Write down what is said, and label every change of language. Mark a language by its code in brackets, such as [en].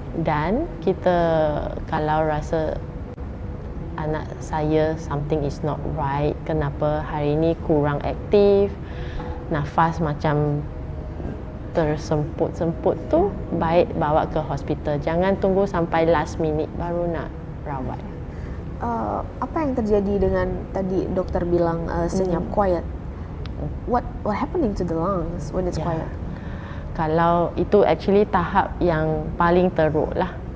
[ms] Dan kita kalau rasa anak saya [en] something is not right, [ms] kenapa hari ni kurang aktif, nafas macam tersemput-semput tu, baik bawa ke hospital. Jangan tunggu sampai last minute baru nak rawat. Apa yang terjadi dengan tadi dokter bilang senyap, quiet? [en] What happening to the lungs when it's quiet? [ms] Kalau itu actually tahap yang paling teruk lah.